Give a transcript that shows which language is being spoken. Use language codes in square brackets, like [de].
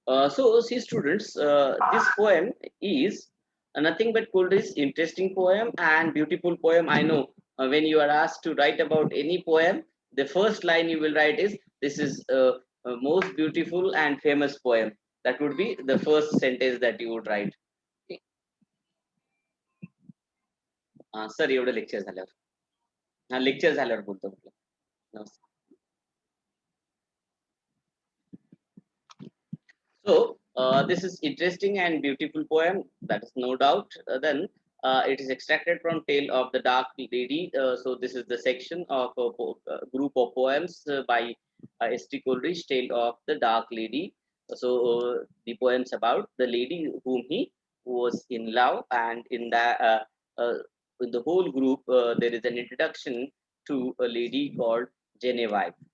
[en] So, see, students, this poem is nothing but Coleridge's interesting poem and beautiful poem. I know when you are asked to write about any poem, the first line you will write is, "This is a most beautiful and famous poem." That would be the first sentence that you would write. Okay. [mr] Sir एवढं lecture झाल्यावर हा lecture झाल्यावर बोलतो म्हटलं नमस्कार. [en] So this is interesting and beautiful poem. That is no doubt. Then it is extracted from Tale of the Dark Lady. So this is the section of a group of poems by S.T. Coleridge, Tale of the Dark Lady. So the poems about the lady whom he was in love, and uh, in the whole group there is an introduction to a lady called Genevieve.